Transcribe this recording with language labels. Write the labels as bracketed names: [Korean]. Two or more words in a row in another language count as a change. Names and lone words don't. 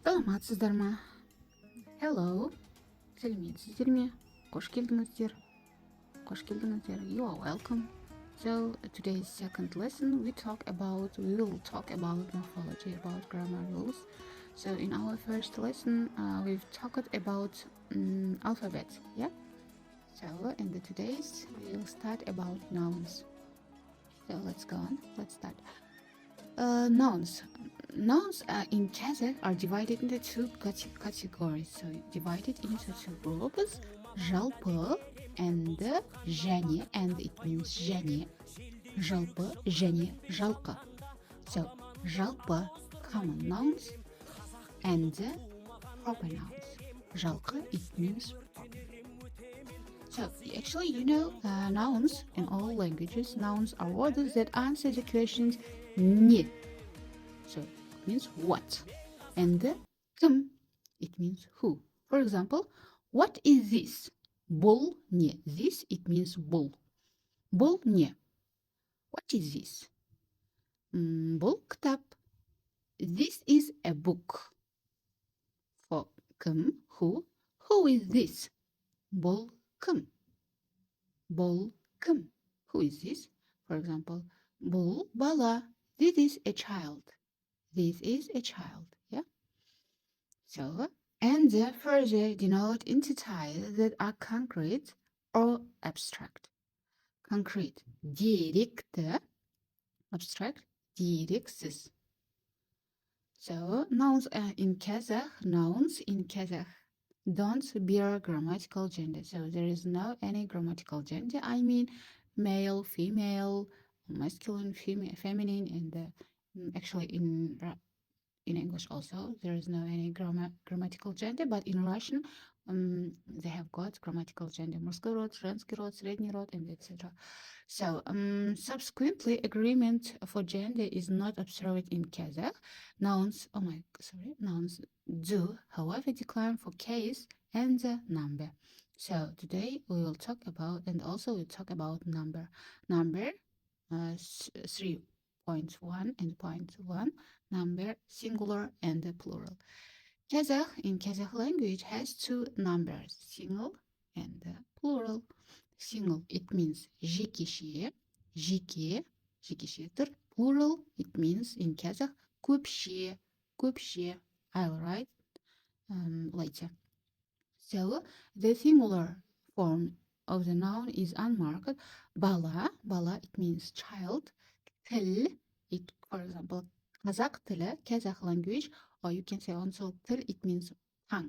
[Kazakh] саламатсыздар ма? Hello, сәлеметсіздер ме? Қош келдіңіздер. [English] You are welcome. So today's second lesson we will talk about morphology, about grammar rules. So in our first lesson we've talked about alphabet, yeah? So in the today's we'll start about nouns. So let's go on. Let's start. Nouns. Nouns in Kazakh are divided into two categories. So divided into two groups, жалпы and және, and it means және. [Kazakh] Жалпы, және, жалқы. [English] So жалпы common nouns and proper nouns. Жалқы, it means proper. So actually, nouns in all languages, nouns are words that answer the questions не. So it means what. And кім, it means who. For example, what is this? [Kazakh] Бұл не. [English] This, it means [Kazakh] бұл. Бұл не. [English] What is this? [Kazakh] Бұл кітап. [English] This is a book. For кім, who. Who is this? [Kazakh] Бұл кім. Бұл кім. [English] Who is this? For example, [Kazakh] бұл бала. [English] This is a child. This is a child. Yeah. So, and further denote entities that are concrete or abstract. Concrete, [Kazakh] деректі. Abstract, дерексіз. [English] So, nouns in Kazakh don't bear grammatical gender. So there is no any grammatical gender. I mean, male, female, masculine, feminine, and actually in English also there is no any grammatical gender, but in Russian they have got grammatical gender: [Russian] мужской род, женский род, средний род, [English] and etc. So subsequently, agreement for gender is not observed in Kazakh. Nouns do, however, decline for case and number. So today we will talk about, and also we'll talk about number. Number 3.1 and 0.1, number singular and plural. In Kazakh language has two numbers, single and plural. Single, it means [Kazakh] жекеше, жекешетір. [English] Plural, it means in Kazakh көпше. I'll write later. So the singular form of the noun is unmarked. Bala, it means child. Til, it, for example, Kazakh тілі, Kazakh language, or you can say also til, it means tongue.